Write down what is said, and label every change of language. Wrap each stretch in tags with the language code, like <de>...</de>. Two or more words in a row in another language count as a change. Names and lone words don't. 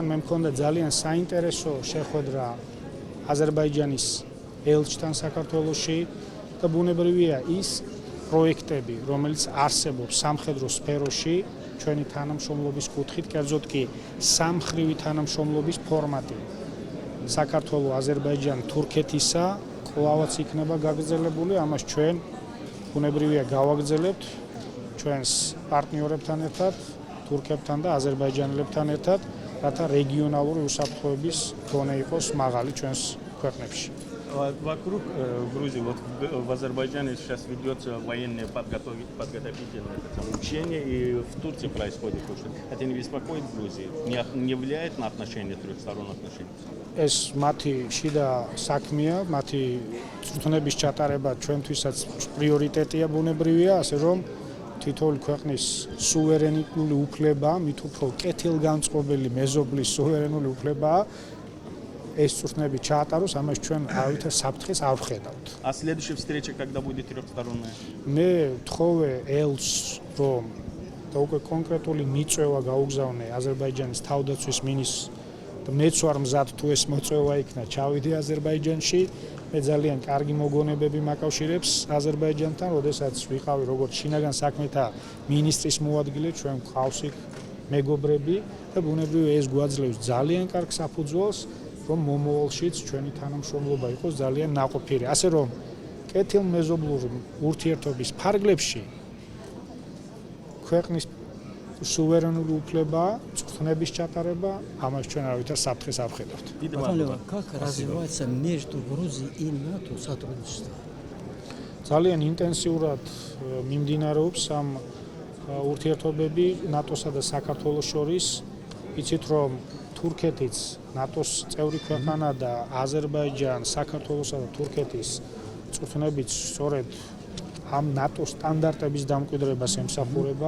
<ka>მე მქონდა ძალიან საინტერესო შეხვედრა აზერბაიჯანის ელჩთან საქართველოში და ბუნებრივია ის პროექტები, რომელიც არსებობს სამხედრო სფეროში, ჩვენი თანამშრომლობის კუთხით, კერძოდ კი სამმხრივი თანამშრომლობის ფორმატი საქართველოს, აზერბაიჯანის, თურქეთისა კვლავაც იქნება გაგრძელებული. ამას ჩვენ ბუნებრივია გავაგრძელებთ ჩვენს პარტნიორებთან ერთად, თურქებთან და აზერბაიჯანელებთან ერთად, რათა региональური უსაფრთხოების დონე იყოს мაღალი ჩვენს ქვეყნებში.</ka> <ru>Вокруг Грузии, вот в Азербайджане сейчас ведет военные подготовительные учения, и в Турции происходит то, что это не беспокоит Грузию, не влияет на отношения трехсторонних отношений.</ru> <ka>ეს მათი შიდა საქმეა, მათი წვრთნების ჩატარება ჩვენთვისაც პრიორიტეტია ბუნებრივია, ასე რომ თითოეული ქვეყნის სუვერენული უფლება, მით უფრო კეთილგანწყობილი მეზობლის სუვერენული უფლებაა ეს წვრთნები ჩაატაროს, ამას ჩვენ არავითარ საფრთხეს არ ვხედავთ.</ka> <ru>А следующая встреча когда будет трехсторонняя?</ru> <ka>მე თხოვე ელჩს, რომ და უკვე კონკრეტული მიწვევა გაუგზავნე აზერბაიჯანის თავდაცვის მინისტრს და მეც ვარ მზად თუ ეს მოწვევა იქნა ჩავიდე აზერბაიჯანში. მე ძალიან კარგი მოგონებები მაკავშირებს აზერბაიჯანთან, როდესაც ვიყავი როგორც შინაგან საქმეთა მინისტრის მოადგილე, ჩვენ გვყავს იქ მეგობრები და ბუნებრივია ეს გვაძლევს ძალიან კარგ საფუძველს, რომ მომავალშიც ჩვენი თანამშრომლობა იყოს ძალიან ნაყოფიერი. ასე რომ კეთილმეზობლური ურთიერთობის ფარგლებში ქვეყნის სუვერენული უფლება, წვრთნების ჩატარება, ამას ჩვენ არავითარ საფრთხეს არ ვხედავთ.</ka> <ru>Как развивается между Грузией и НАТО сотрудничество?</ru> <ka>ძალიან ინტენსიურად მიმდინარეობს ამ ურთიერთობები ნატოსა და საქართველოს შორის. იცით რომ თურქეთიც ნატოს წევრი ქვეყანა და აზერბაიჯანი, საქართველოსა და თურქეთის წვრთნებიც სწორედ ამ ნატოს სტანდარტების დამკვიდრებას ემსახურება.</ka>